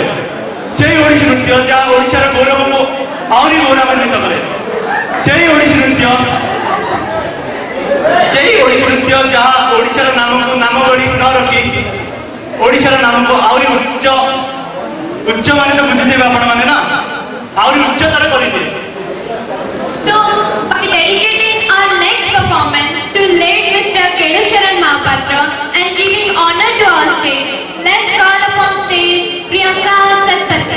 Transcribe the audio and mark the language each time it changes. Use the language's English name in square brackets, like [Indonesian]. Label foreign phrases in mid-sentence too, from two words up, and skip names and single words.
[Odia] ସେଇ ଓଡ଼ିଶୀ ନୃତ୍ୟ ଯାହା ଓଡ଼ିଶାର ଗୌରବକୁ ଆହୁରି ଗୌରବାନ୍ୱିତ କରେ. ସେଇ ଓଡ଼ିଶୀ ନୃତ୍ୟ ଯାହା ଓଡ଼ିଶାର ନାମକୁ ନାମ ଗଢ଼ି ନ ରଖି ଓଡ଼ିଶାର ନାମକୁ ଆହୁରି ଉଚ୍ଚ ମାନେ ତ ବୁଝିଥିବେ ଆପଣ ମାନେ ନା, ଆହୁରି ଉଚ୍ଚତର କରିଦିଏ। [English] So, by dedicating our next performance to late Mr. Kelucharan Mahapatra and giving honor to our stage, let's call upon stage Priyanka Satpathy.